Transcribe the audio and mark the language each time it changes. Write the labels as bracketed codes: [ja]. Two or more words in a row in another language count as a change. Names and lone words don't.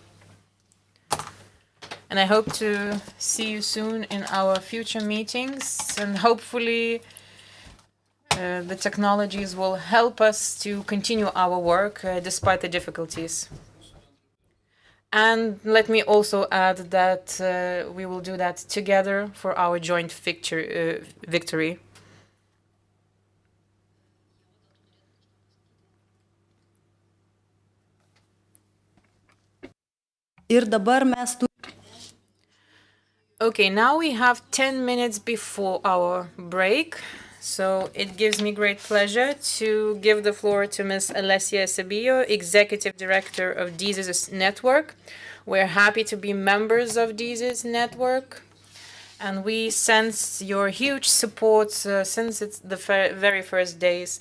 [en] And I hope to see you soon in our future meetings, and hopefully the technologies will help us to continue our work despite the difficulties. And let me also add that we will do that together for our joint victory. [lt] Ir dabar mes [en] Okay, now we have 10 minutes before our break. So it gives me great pleasure to give the floor to Ms. Alessia Cebillo, Executive Director of DISIS Network. We're happy to be members of DISIS Network, and we sense your huge support since it's the very first days.